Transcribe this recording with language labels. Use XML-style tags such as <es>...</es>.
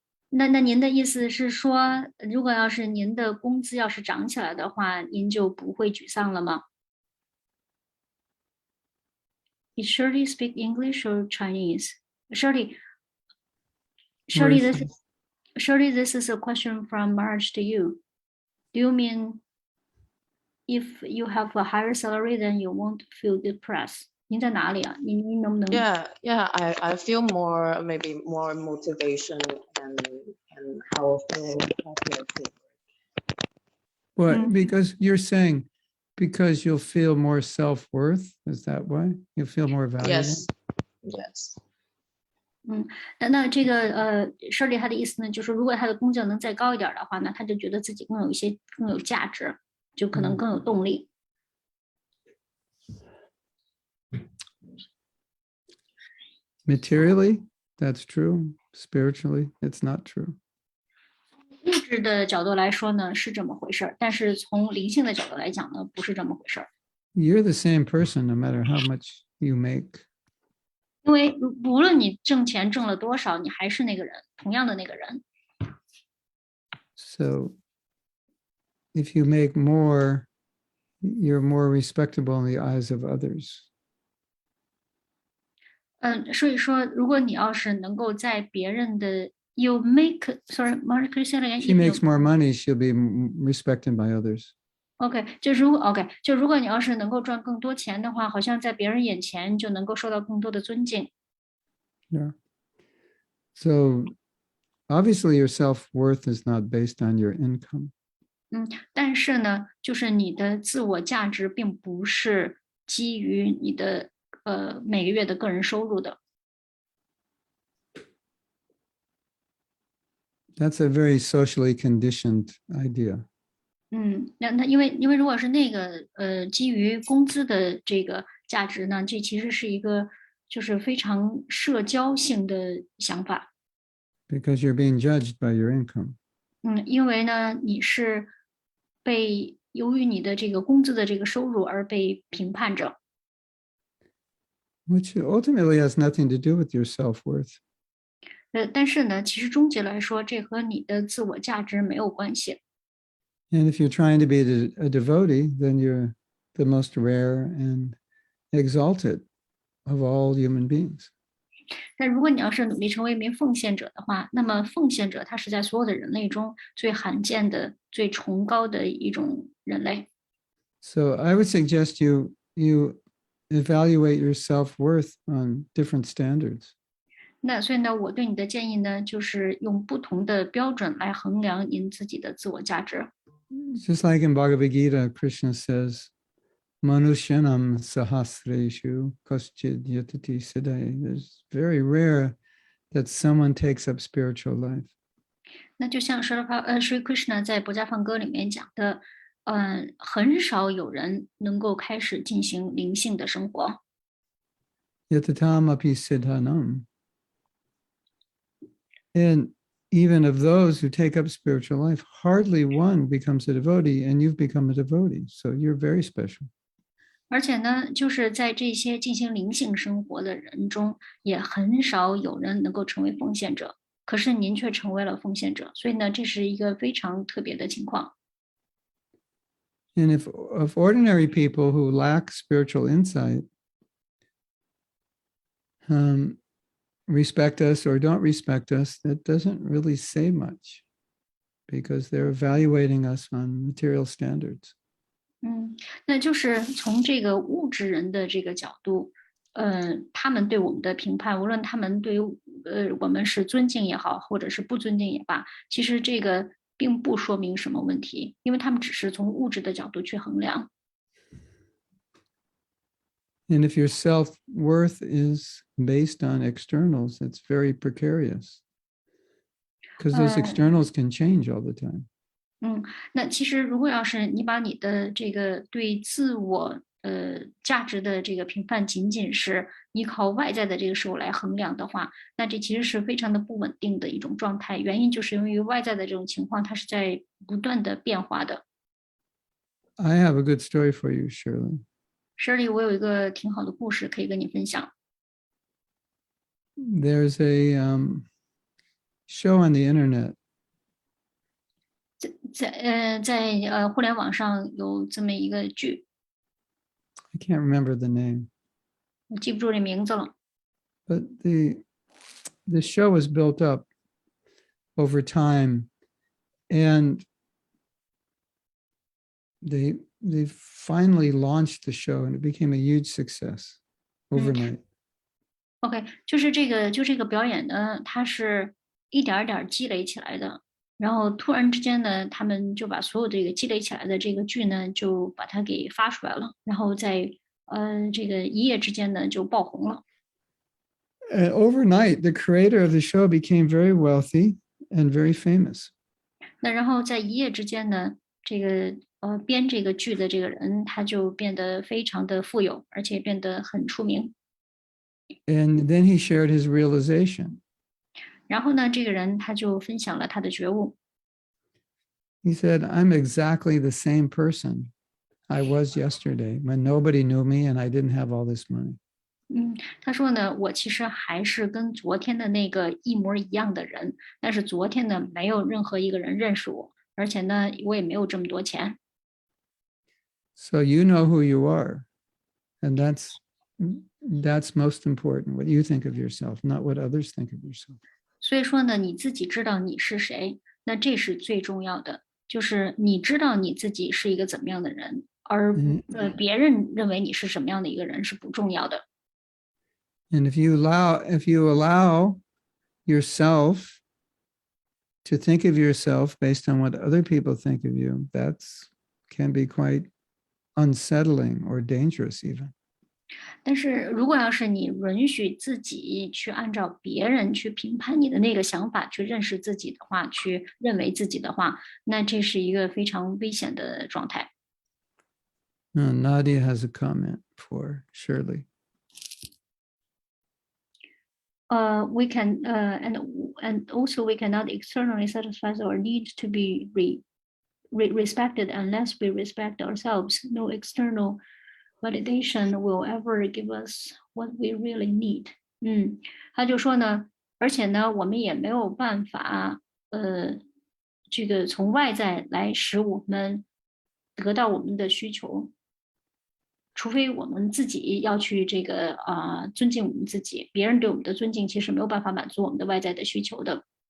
<zh>那您的意思是说，如果要是您的工资要是涨起来的话，您就不会沮丧了吗？</zh> <en>Is Shirley speak English or Chinese? Shirley, this is a question from Marge to you. Do you mean if you have a higher salary, then you won't feel depressed?</en> <zh>您在哪里啊？您能不能</zh> <en>Yeah, I feel maybe more motivation and how I feel happier too. What? Because you're saying because you'll feel more self-worth? Is that why? You'll feel more valuable? Yes.</en> <zh>那这个Shirley 她的意思呢，就是如果她的工资能再高一点的话呢，她就觉得自己更有价值，就可能更有动力。</zh> <en>Materially, that's true. Spiritually, it's not true.</en> <zh>物质的角度来说呢，是这么回事儿，但是从灵性的角度来讲呢，不是这么回事儿。</zh> <en>You're the same person no matter how much you make.</en> <zh>因为无论你挣钱挣了多少，你还是那个人，同样的那个人。</zh> <en>So if you make more, you're more respectable in the eyes of others.</en> <zh>所以说，如果你要是能够在别人的</zh> <en>you make sorry, Mark, could you say it again? She makes more money, she'll be respected by others.</en> <zh>OK，就如果你要是能够赚更多钱的话，好像在别人眼前就能够受到更多的尊敬。</zh> <en>Yeah. So obviously your self-worth is not based on your income.</en> <zh>但是呢，就是你的自我价值并不是基于你的每个月的个人收入的。</zh> <en>That's a very socially conditioned idea.</en> <zh>那因为如果是那个基于工资的这个价值呢，这其实是一个就是非常社交性的想法。</zh> <en>Because you're being judged by your income.</en> <zh>因为呢，你是由于你的这个工资的这个收入而被评判着。</zh> <en>Which ultimately has nothing to do with your self-worth.</en> <zh>但是呢，其实终极来说，这和你的自我价值没有关系。</zh> <en>And if you're trying to be a devotee, then you're the most rare and exalted of all human beings.</en> <zh>但如果你要是努力成为一名奉献者的话，那么奉献者他是在所有的人类中最罕见的、最崇高的一种人类。</zh> <en>So I would suggest you evaluate your self-worth on different standards.</en> <zh>那所以呢，我对你的建议呢，就是用不同的标准来衡量您自己的自我价值。</zh> <en>Just like in Bhagavad Gita, Krishna says,</en> <sa>Manushyanam sahasreshu kaschid yatati siddhai.</sa> <en>It's very rare that someone takes up spiritual life.</en> <zh>那就像Sri Krishna 在《博家放歌》里面讲的，很少有人能够开始进行灵性的生活。</zh> <sa>Yatatam api siddhanam.</sa> <en>And even of those who take up spiritual life, hardly one becomes a devotee, and you've become a devotee. So you're very special.</en> <zh>而且呢，就是在这些进行灵性生活的人中，也很少有人能够成为奉献者。可是您却成为了奉献者，所以呢，这是一个非常特别的情况。</zh> <en>And if ordinary people who lack spiritual insight respect us or don't respect us, that doesn't really say much because they're evaluating us on material standards.</en> <zh>那就是从这个物质人的这个角度，他们对我们的评判，无论他们对于我们是尊敬也好，或者是不尊敬也罢，其实这个并不说明什么问题，因为他们只是从物质的角度去衡量。</zh> <en>And if your self-worth is based on externals, it's very precarious because those externals can change all the time.</en> <zh>那其实如果要是你把你的这个对自我价值的这个评判仅仅是依靠外在的这个事物来衡量的话，那这其实是非常的不稳定的一种状态。原因就是由于外在的这种情况，它是在不断的变化的。</zh> <en>I have a good story for you, Shirley.</en> <zh>Shirley，我有一个挺好的故事可以跟你分享。</zh> <en>There's a show on the internet.</en> <zh>在互联网上有这么一个剧，</zh> <en>I can't remember the name,</en> <zh>我记不住这名字了。</zh> <en>but the show was built up over time, and they finally launched the show, and it became a huge success overnight.</en> <zh>OK，就是这个表演呢，它是一点儿点儿积累起来的。然后突然之间呢，他们就把所有这个积累起来的这个剧呢，就把它给发出来了。然后在这个一夜之间呢，就爆红了。</zh> <en>And overnight, the creator of the show became very wealthy and very famous.</en> <zh>那然后在一夜之间呢，这个编这个剧的这个人，他就变得非常的富有，而且变得很出名。</zh> <en>And then he shared his realization.</en> <zh>然后呢，这个人他就分享了他的觉悟。</zh> <en>He said, I'm exactly the same person I was yesterday when nobody knew me and I didn't have all this money.</en> <zh>他说呢，我其实还是跟昨天的那个一模一样的人，但是昨天呢，没有任何一个人认识我，而且呢，我也没有这么多钱。</zh> <en>So you know who you are. And that's most important, what you think of yourself, not what others think of yourself.</en> <zh>所以说呢，你自己知道你是谁，那这是最重要的，就是你知道你自己是一个怎么样的人，而别人认为你是什么样的一个人是不重要的。</zh> <en>And if you allow yourself to think of yourself based on what other people think of you, that can be quite unsettling or dangerous even.</en> <zh>但是如果要是你允许自己去按照别人去评判你的那个想法去认识自己的话，去认为自己的话，那这是一个非常危险的状态。</zh> <en>Nadia has a comment for Shirley. We can and also we cannot externally satisfy our need to be respected unless we respect ourselves. No external validation will ever give us what we really need.</en> <zh>他就说呢，而且呢，我们也没有办法这个从外在来使我们得到我们的需求，除非我们自己要去这个尊敬我们自己，别人对我们的尊敬其实没有办法满足我们的外在的需求的。</zh>